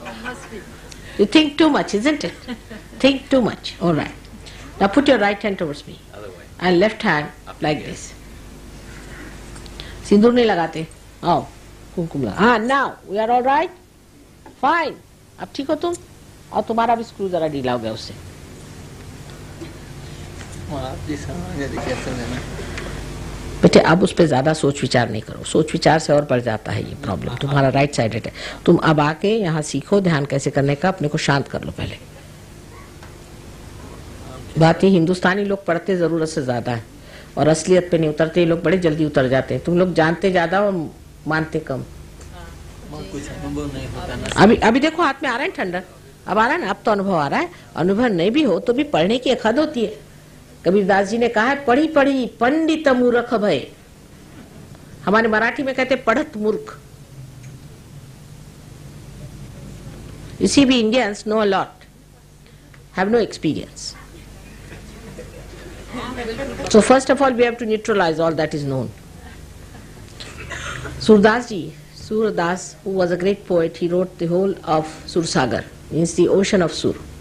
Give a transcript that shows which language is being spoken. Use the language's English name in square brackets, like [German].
[English] Must be. You think too much, isn't it? Think too much. All right. Now put your right hand towards me. Other way. And left hand like this. [Hindi] सिंदूर नहीं लगाते. आओ, कुमकुम लगा. [English] हाँ, now we are all right. [Hindi] Fine. अब ठीक हो तुम? और तुम्हारा भी स्क्रू जरा ढीला हो गया उससे. बेटे अब उस पर ज्यादा सोच विचार नहीं करो. सोच विचार से और बढ़ जाता है ये प्रॉब्लम. तुम्हारा राइट साइडेड है. तुम अब आके यहाँ सीखो ध्यान कैसे करने का. अपने को शांत कर लो पहले. बात ही हिंदुस्तानी लोग पढ़ते जरूरत से ज्यादा है और असलियत पे नहीं उतरते. ये लोग बड़े जल्दी उतर जाते हैं. तुम लोग जानते ज्यादा और मानते कम. अभी देखो हाथ में आ रहा है ठंडा. अब आ रहा है ना. अब तो अनुभव आ रहा है. अनुभव नहीं भी हो तो भी पढ़ने की एक हद होती है. कबीरदास जी ने कहा है पढ़ी पढ़ी पंडित मूर्ख भय. हमारे मराठी में कहते पढ़त मूर्ख. [English] You see, we Indians know a lot, have no experience. So first of all, we have to neutralize all that is known. Surdas, who was a great poet, he wrote the whole of Sursagar, means the ocean of Sur.